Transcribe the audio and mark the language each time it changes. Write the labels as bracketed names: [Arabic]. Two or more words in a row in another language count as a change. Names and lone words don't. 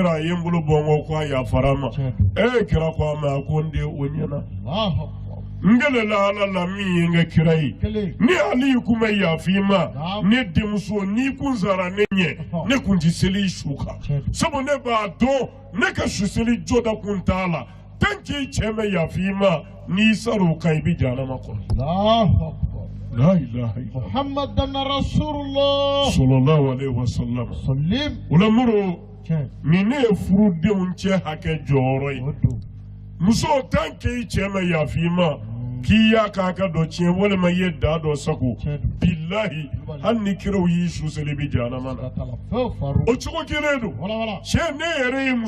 [Bambara] a ye n bolo bɔ n kɔ ko a yafara ma kira ko a ma a ko n den o ɲɛna n gelela ala la min ye n kɛ kira ye ni Ali kun bɛ yafa i ma ne denmuso n'i kun sara ne ɲɛ ne kun ti seli su kan sabu ne b'a dɔn ne ka su seli jɔda kun t'a la [French] tant que [Bambara] i cɛ bɛ yafa i ma n'i sar'o kan i bɛ jahanama kɔnɔ [Arabic] لا إله إلا الله محمدا رسول الله صلى الله عليه وسلم [Bambara] o la muru ni ne ye furudenw cɛ hakɛ jɔyɔrɔ ye muso [French] tant que [Bambara] i cɛ bɛ yafa i ma k'i y'a k'a ka dɔ tiɲɛ walima i ye da dɔ sago bilahi hali ni kiraw y'i su seli i bɛ jahanama na o cogo kelen don cɛ ne yɛrɛ ye